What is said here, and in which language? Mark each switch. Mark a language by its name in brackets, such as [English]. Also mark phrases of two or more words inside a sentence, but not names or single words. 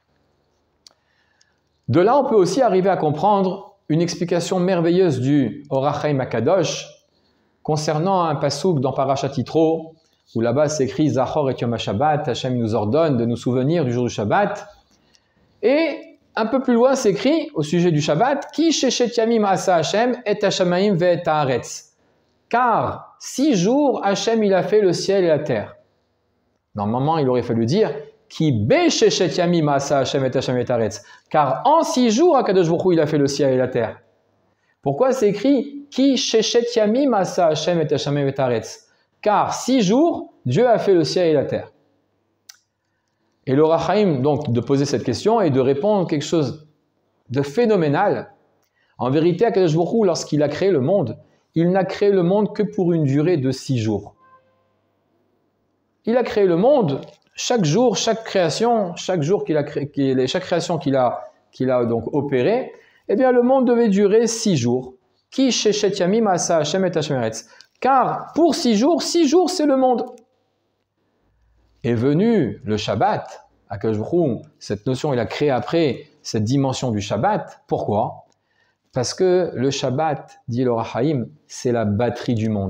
[French] De là, on peut aussi arriver à comprendre une explication merveilleuse du Orach Chaim HaKadosh concernant un pasouk dans Parashat Yitro, où là-bas c'est écrit [Hebrew] זכור את יום השבת, [French] Hachem nous ordonne de nous souvenir du jour du Shabbat. Et un peu plus loin, c'est écrit au sujet du Shabbat, [Hebrew] כי ששת ימים עשה ה' את השמים ואת הארץ. [French] Car 6 jours, Hashem il a fait le ciel et la terre. Normalement, il aurait fallu dire [Hebrew] כי בששת ימים עשה ה' את השמים ואת הארץ. [French] Car en 6 jours, [Hebrew] הקדוש ברוך הוא, [French] il a fait le ciel et la terre. Pourquoi c'est écrit [Hebrew] כי ששת ימים עשה ה' את השמים ואת הארץ? [French] Car 6 jours, Dieu a fait le ciel et la terre. Et le Orach Chaim, donc, de poser cette question et de répondre quelque chose de phénoménal. En vérité, [Hebrew] הקדוש ברוך הוא, [French] lorsqu'il a créé le monde, il n'a créé le monde que pour une durée de 6 jours. Il a créé le monde, chaque jour, chaque création, chaque jour qu'il a créé, chaque création qu'il a donc opérée, le monde devait durer 6 jours. [Hebrew] כי ששת ימים עשה ה' את ה' ארץ. [French] Car pour 6 jours c'est le monde. Est venu le Shabbat, [Hebrew] הקדוש ברוך הוא, [French] cette notion il a créé après cette dimension du Shabbat. Pourquoi? Parce que le Shabbat, dit le Orach Chaim, c'est la batterie du monde.